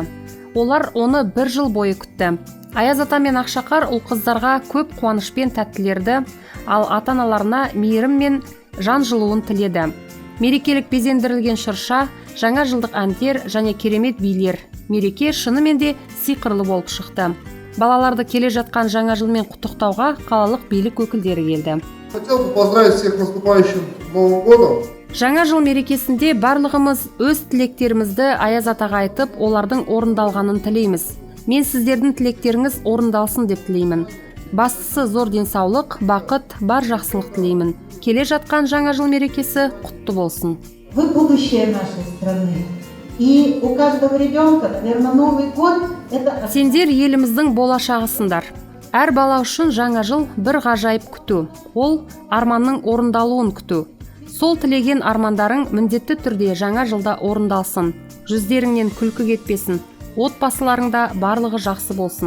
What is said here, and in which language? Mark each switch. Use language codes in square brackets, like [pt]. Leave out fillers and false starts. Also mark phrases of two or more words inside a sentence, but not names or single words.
[kk] Олар оны бір жыл бойы күтті. Аяз ата мен Ақшақар ұл қыздарға көп қуаныш пен тәттілерді, ал ата-аналарына мейірім мен жан жылуын тіледі. Мерекелік безендірілген шырша, жаңа жылдық әндер және керемет билер. Мереке шынымен де сиқырлы болып шықты. Балаларды келе жатқан жаңа жылмен құттықтауға қалалық билік өкілдері келді. [ru] Хотел бы поздравить всех наступающим Новым годом. [kk] Жаңа жыл мерекесінде барлығымыз өз тілектерімізді Аяз атаға айтып, олардың орындалғанын тілейміз. Мен сіздердің тілектеріңіз орындалсын деп тілеймін. Бастысы зор денсаулық, бақыт, бар жақсылық тілеймін. Келе жатқан жаңа жыл мерекесі құтты болсын. [ru] Вы будущее нашей страны. И у каждого ребенка, наверное, Новый год это... [kk] Сендер еліміздің болашағысыңдар. Әр бала үшін жаңа жыл бір ғажайып күту. Ол арманның орындалуын күту. Сол тілеген армандарың міндетті түрде жаңа жылда орындалсын. Жүздеріңнен күлкі кетпесін. Отбасыларыңда барлығы жақсы болсын.